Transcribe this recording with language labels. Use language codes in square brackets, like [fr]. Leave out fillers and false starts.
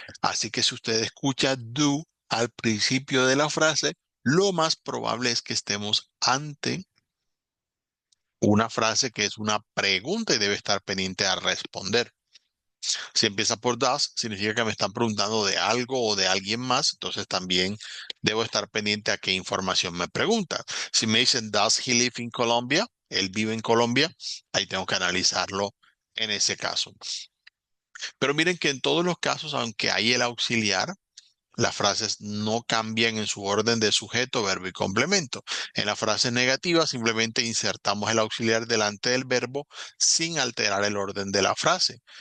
[es] Así que si usted escucha do al principio de la frase, lo más probable es que estemos ante una frase que es una pregunta y debe estar pendiente a responder. Si empieza por does, significa que me están preguntando de algo o de alguien más, entonces también debo estar pendiente a qué información me pregunta. Si me dicen, [en] does he live in Colombia? [es] Él vive en Colombia, ahí tengo que analizarlo en ese caso. Pero miren que en todos los casos, aunque hay el auxiliar, las frases no cambian en su orden de sujeto, verbo y complemento. En la frase negativa simplemente insertamos el auxiliar delante del verbo sin alterar el orden de la frase.